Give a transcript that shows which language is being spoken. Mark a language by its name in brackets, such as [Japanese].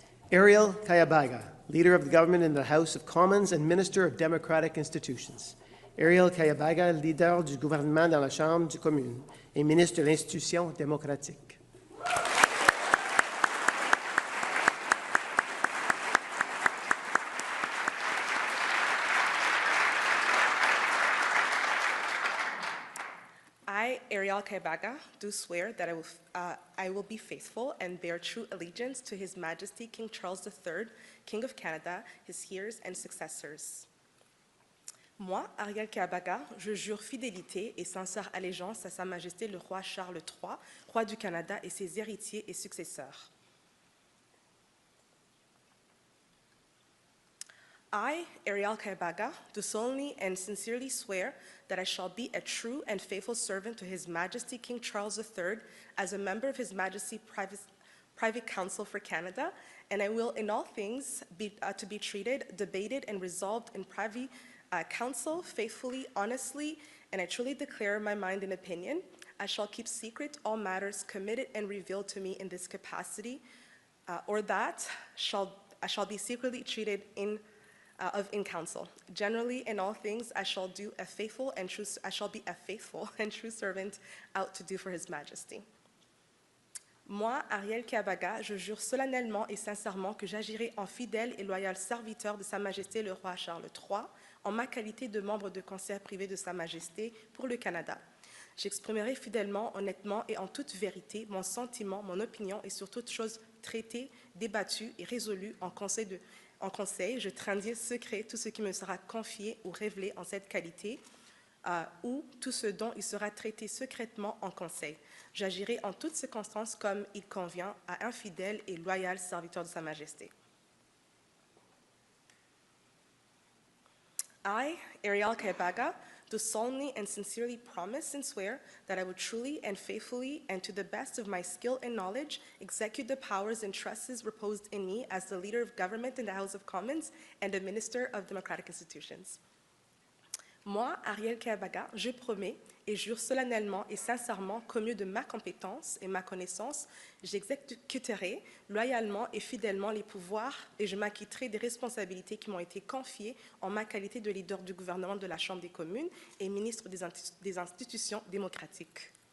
[English] Ariel Kayabaga, Leader of the Government in the House of Commons and Minister of Democratic Institutions. [French] Ariel Kayabaga, leader du gouvernement dans la Chambre des communes et ministre de l'Institution démocratique. [English] I, Ariel Kayabaga, do swear that I will be faithful and bear true allegiance to His Majesty King Charles III, King of Canada, his heirs and successors. [French] Moi, Ariel Kayabaga, je jure fidélité et sincère allégeance à Sa Majesté le roi Charles III, roi du Canada et ses héritiers et successeurs. [English] I, Ariel Kayabaga, do solemnly and sincerely swear that I shall be a true and faithful servant to His Majesty King Charles III as a member of His Majesty's Private Council for Canada, and I will in all things be treated, debated, and resolved in private council faithfully, honestly, and I truly declare my mind and opinion. I shall keep secret all matters committed and revealed to me in this capacity, or that I shall be secretly treated in council. Generally, in all things, I shall be a faithful and true servant out to do for His Majesty. [French] Moi, Ariel Kayabaga, je jure solennellement et sincèrement que j'agirai en fidèle et loyal serviteur de Sa Majesté le roi Charles III, en ma qualité de membre de conseil privé de Sa Majesté pour le Canada. J'exprimerai fidèlement, honnêtement et en toute vérité mon sentiment, mon opinion et sur toute chose traitée, débattue et résolue en conseil, je tiendrai secret tout ce qui me sera confié ou révélé en cette qualité, ou tout ce dont il sera traité secrètement en conseil. J'agirai en toutes circonstances comme il convient à un fidèle et loyal serviteur de Sa Majesté. [English] I, Ariel Kaibaga, do solemnly and sincerely promise and swear that I will truly and faithfully and to the best of my skill and knowledge execute the powers and trusts reposed in me as the leader of government in the House of Commons and a minister of democratic institutions. [French] Moi, Ariel Kaibaga, je promets et jure solennellement et sincèrement qu'au mieux de ma compétence et ma connaissance, j'exécuterai loyalement et fidèlement les pouvoirs et je m'acquitterai des responsabilités qui m'ont été confiées en ma qualité de leader du gouvernement de la Chambre des communes et ministre des institutions démocratiques.